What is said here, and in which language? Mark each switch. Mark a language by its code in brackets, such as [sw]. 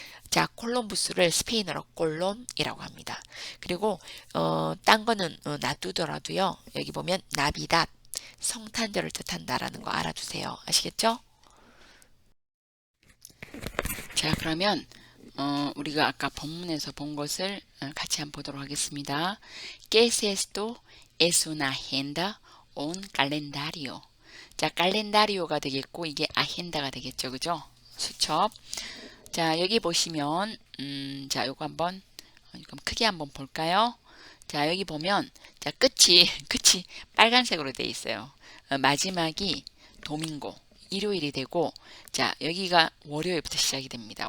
[ko] 자, 콜럼부스를 스페인어로 꼴론이라고 합니다. 그리고 딴 거는 놔두더라도요. 여기 보면 나비닷, 성탄절을 뜻한다라는 거 알아두세요. 아시겠죠? 자, 그러면 우리가 아까 본문에서 본 것을 같이 한번 보도록 하겠습니다. [es] ¿Qué es esto? Es una agenda o un calendario. [ko] 자, calendari오가 되겠고 이게 아헨다가 되겠죠. 그죠? 수첩. 자, 여기 보시면 자, 요거 한번 좀 크게 한번 볼까요? 자, 여기 보면 자, 끝이 빨간색으로 되어 있어요. 마지막이 도밍고, 일요일이 되고 자, 여기가 월요일부터 시작이 됩니다.